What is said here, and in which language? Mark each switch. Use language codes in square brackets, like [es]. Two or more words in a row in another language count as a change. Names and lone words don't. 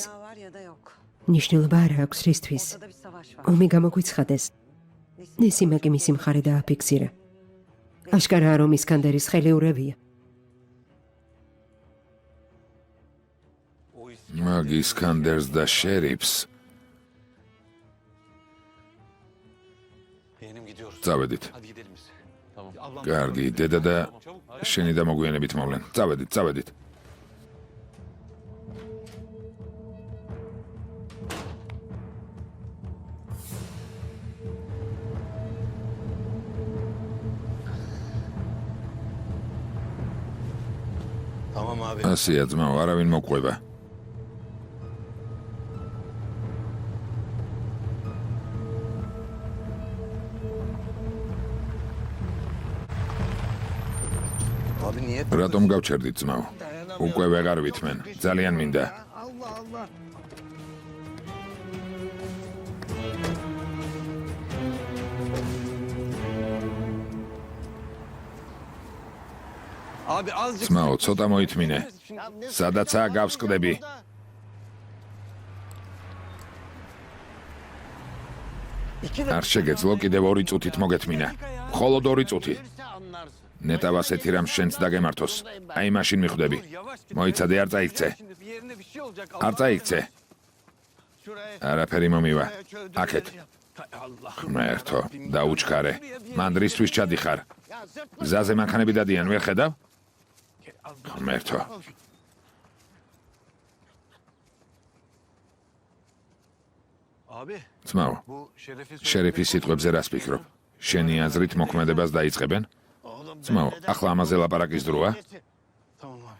[ka] ნიშნულობა არ აქვს რისთვის. ომი გამოგვიცხადეს. ნესიმა კი მისი მხარე დააფიქსირა. აშკარაა, რომ ისკანდერის ხელიურევია. მაგ ისკანდერს და შერიფს [tr] Yeğenim gidiyoruz. [ka] წავედით. [tr] Hadi gidelim biz. Tamam. [ka] კარგი, დედა და შენი დამოგვიანებით მოვლენ. წავედით. [tr] Tamam abi. [ka] ასია ძმაო, არავინ მოყვება. [tr] Abi niye? [ka] რატომ გავჩერდით ძმაო? უკვე ვეღარ ვითმენ. ძალიან მინდა. [tr] Allah Allah. Abi azıcık [ka] ძმაო, ცოტა მოითმინე. სადაცაა გავსკდები. არ შეგეძლო კიდევ 2 წუთით მოგეთმინა. მხოლოდ 2 წუთი. ნეტავ ასეთი რამ შენც დაგემართოს. აი მაშინ მიხვდები. მოიცადე, არ წაიქცე. [tr] şimdi bir yerine bir şey olacak. [ka] არ წაიქცე. არაფერი მომივა. აქეთ. [tr] Allah. [ka] ღმერთო, დაუჩქარე. მან რისთვის ჩადიხარ? გზაზე მანქანები დადიან, ვერ ხედავ? ღმერთო. [tr] Abi [ka] ძმაო, [tr] bu şerefsiz [ka] შერიფის სიტყვებზე რას ფიქრობ? შენი აზრით მოქმედებას დაიწყებენ? ძმაო, ახლა ამაზე ლაპარაკის დროა? [tr] Tamam abi.